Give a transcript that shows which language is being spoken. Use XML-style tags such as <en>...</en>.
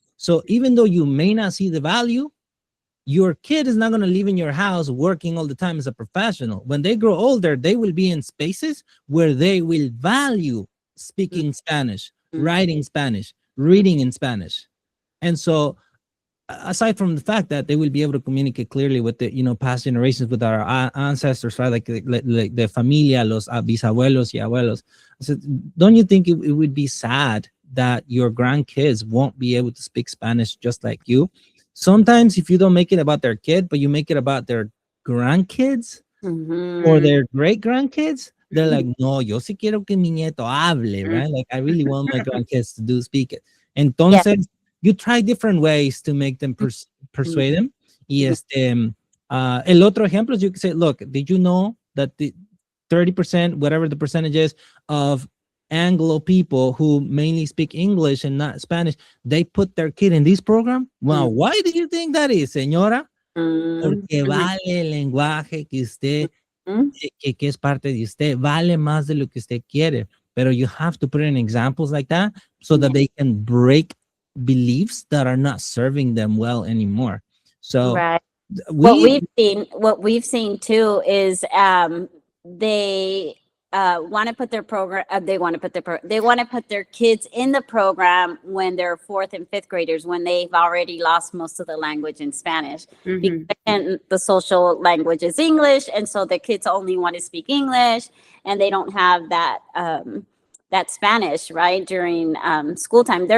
<en>So even though you may not see the value, your kid is not going to live in your house working all the time as a professional. When they grow older, they will be in spaces where they will value speaking Spanish, writing Spanish, reading in Spanish. And so aside from the fact that they will be able to communicate clearly with the past generations, with our ancestors, right? Like the</en> <es>familia, los bisabuelos y abuelos.</es> <en>So don't you think it would be sad that your grandkids won't be able to speak Spanish just like you? Sometimes if you don't make it about their kid, but you make it about their grandkids or their great grandkids, they're like,</en> <es>no, yo sí quiero que mi nieto hable,</es> <en>right? Like I really want my grandkids to speak it.</en> <es>Entonces,</es> <en>you try different ways to make them persuade them.</en> <es>Y el otro ejemplo</es> <en>is you can say, look, did you know that the 30%, whatever the percentage is, of Anglo people who mainly speak English and not Spanish, they put their kid in this program? Well, why do you think that is, señora?</en> <es>Porque vale el lenguaje que usted, que es parte de usted, vale más de lo que usted quiere. Pero</es> <en>you have to put in examples like that so that they can break beliefs that are not serving them well anymore. So what we've seen too is they want to put their program they want to put their kids in the program when they're 4th and 5th graders, when they've already lost most of the language in Spanish, and the social language is English, and so the kids only want to speak English and they don't have that that Spanish, right, during school time.</en>